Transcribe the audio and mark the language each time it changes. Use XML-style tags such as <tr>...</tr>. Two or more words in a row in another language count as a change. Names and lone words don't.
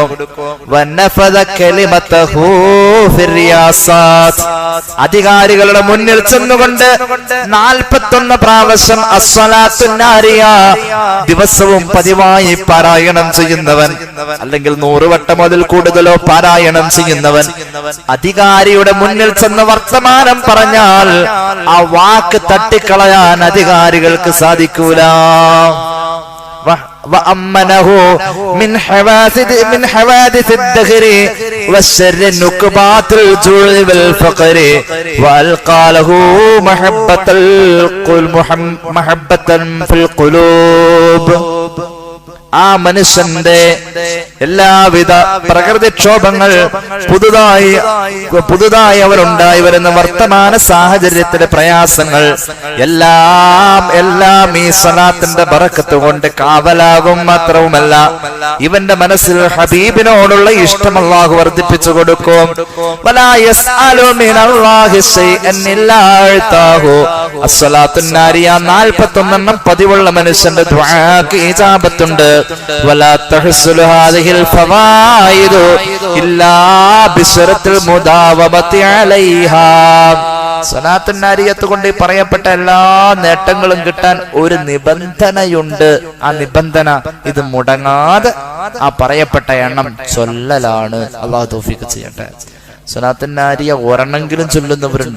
<ar>ونفذت كلمته في الرياسات,</ar> <ml>അധികാരികളുടെ മുന്നിൽ ചെന്നുകൊണ്ട് 41 പ്രാവശ്യം അസ്സലാത്തുൻ നാരിയ ദിവസവും പതിവായി പാരായണം ചെയ്യുന്നവൻ, അല്ലെങ്കിൽ 100 വട്ടം അതിൽ കൂടുതലോ പാരായണം ചെയ്യുന്നവൻ അധികാരിയുടെ മുന്നിൽ ചെന്ന് വർത്തമാനം പറഞ്ഞാൽ ആ വാക്ക് തട്ടിക്കളയാൻ അധികാരികൾക്ക് സാധിക്കൂല.</ml> <ar>وأمنه من حوادث الدهر والشر النكبات الجوع والفقر وألقى له محبة في القلوب.</ar> <ml>ആ മനുഷ്യന്റെ എല്ലാവിധ പ്രകൃതിക്ഷോഭങ്ങൾ പുതുതായി അവരുണ്ടായി വരുന്ന വർത്തമാന സാഹചര്യത്തിലെ പ്രയാസങ്ങൾ എല്ലാം ഈ സ്വലാത്തിന്റെ ബറക്കത്ത് കൊണ്ട് കാവലാകും. മാത്രവുമല്ല ഇവന്റെ മനസ്സിൽ ഹബീബിനോടുള്ള ഇഷ്ടം അല്ലാഹു വർദ്ധിപ്പിച്ചു കൊടുക്കും.</ml> <ar>ولا يسأل من الله شيئا إلا أعطاه.</ar> <ml>അസ്സലാത്തുൻ നാരിയ 41 പതിവുള്ള മനുഷ്യന്റെ ദുആക്ക് ഇജാബത്തുണ്ട്.</ml> <ar>ولا تحصل هذه الفوائد إلا بشرط المداومة عليها.</ar> <ml>സ്വലാത്തുൻ നാരിയത്ത് കൊണ്ട് പറയപ്പെട്ട എല്ലാ നേട്ടങ്ങളും കിട്ടാൻ ഒരു നിബന്ധനയുണ്ട്. ആ നിബന്ധന ഇത് മുടങ്ങാതെ ആ പറയപ്പെട്ട എണ്ണം ചൊല്ലലാണ്. അല്ലാഹു തൗഫീഖ് ചെയ്യട്ടെ. സ്വലാത്തുൻ നാരിയ ഒരെണ്ണെങ്കിലും ചൊല്ലുന്നവരുണ്ടോ?</ml>